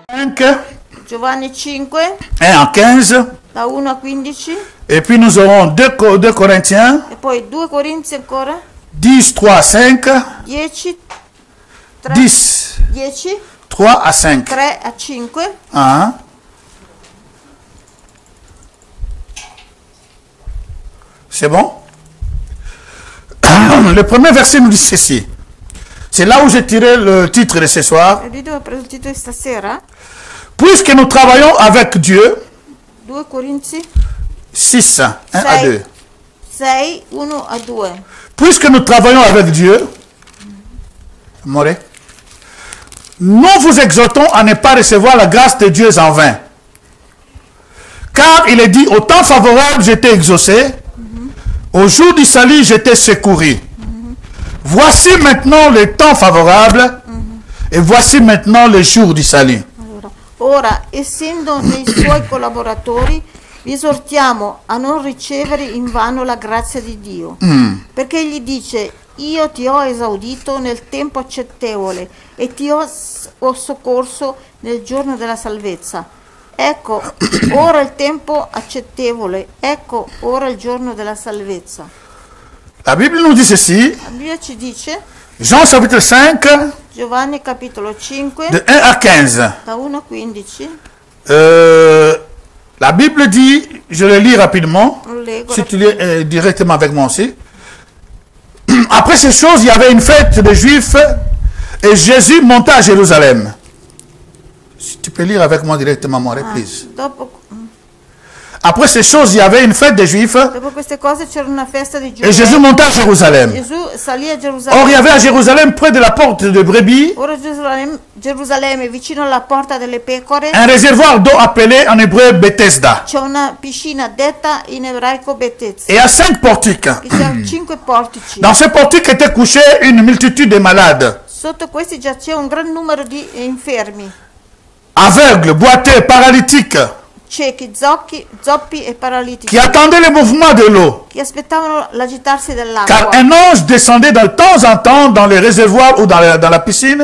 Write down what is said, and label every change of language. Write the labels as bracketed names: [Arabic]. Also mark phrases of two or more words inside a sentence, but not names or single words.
[Italian] 5, Giovanni 5, [French] 1 à 15. [Italian] da 1 a 15, [French] Et puis nous aurons 2 Corinthiens, [Italian] e poi 2 Corinzi ancora, [French] 10, 3 à 5, 10, 3, 10, 10, 3 à 5. [Italian] 3 a 5, [French] Hein? C'est bon? Le premier verset nous dit ceci. C'est là où j'ai tiré le titre de ce soir. [Italian] e lì dove ho preso il titolo di stasera, [French] Puisque nous travaillons avec Dieu, [Italian] 2 Corinzi [French] 6, 1 à 2. [Italian] 6, 1 a 2. [French] Puisque nous travaillons avec Dieu, Moré, nous vous exhortons à ne pas recevoir la grâce de Dieu en vain. Car il est dit, au temps favorable, j'étais exaucé, au jour du salut, j'étais secouru. Voici maintenant le temps favorable, et voici maintenant le jour du salut. [Italian] Allora, ora, essendo nei suoi collaboratori, vi esortiamo a non ricevere in vano la grazia di Dio, perché egli dice: io ti ho esaudito nel tempo accettevole e ti ho soccorso nel giorno della salvezza. Ecco ora il tempo accettevole, ecco ora il giorno della salvezza. [French] La Bible nous dit ceci, [Italian] La Bibbia ci dice, [French] Jean chapitre 5, [Italian] Giovanni capitolo 5, [French] de 1 à 15. [Italian] da 1 a 15, [French] La Bible dit, je le lis rapidement, [Italian] lo leggo [French] si tu lis directement avec moi aussi. Après ces choses, il y avait une fête des Juifs et Jésus monta à Jérusalem. Si tu peux lire avec moi directement, mon please. Après ces choses, il y avait une fête des Juifs [Italian] Dopo queste cose c'era una festa di [French] et Jésus monta à Jérusalem. [Italian] Gesù salì a [French] Or, il y [Italian] Gerusalemme. [French] avait à Jérusalem, près de la porte de Brebis, [Italian] Ora Gerusalemme, vicino alla porta delle pecore, [French] un réservoir d'eau appelé en hébreu Bethesda. [Italian] c'è una piscina detta in ebraico Betesda. [French] Et à 5 portiques. [Italian] Che c'erano 5 portici. [French] Dans ces portiques était couché une multitude de malades, [Italian] Sotto questi giaceva un gran numero di infermi, [French] aveugles, boiteux, paralytiques, [Italian] ciechi, zoppi e paralitici, [French] qui attendaient le mouvement de l'eau. [Italian] che aspettavano l'agitarsi [French] Car [Italian] dell'acqua. [French] un ange descendait de temps en temps dans les réservoirs ou dans la piscine